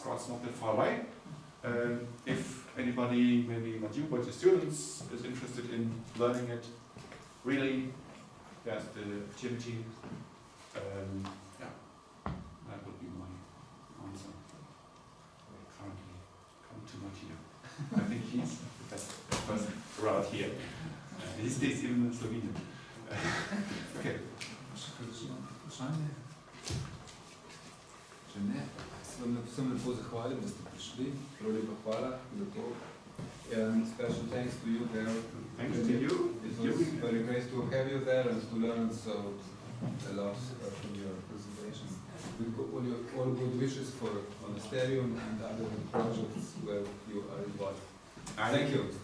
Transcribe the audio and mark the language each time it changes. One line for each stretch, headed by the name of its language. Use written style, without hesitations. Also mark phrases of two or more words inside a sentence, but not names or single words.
English: Graz is not that far away. If anybody, maybe not you, but your students, is interested in learning it, really, there's the opportunity. Yeah, that would be my answer. Currently, come to my here. I think he's the best person around here. He stays in Slovenia. Okay.
Slovenian: Če ne, se vam vsem lepo zahvalim, da ste prišli. Prav lepa hvala za to.
English: And special thanks to you there. Thanks to you. It was very great to have you there and to learn so a lot from your presentation. With all good wishes for Monasterium and other projects where you are involved.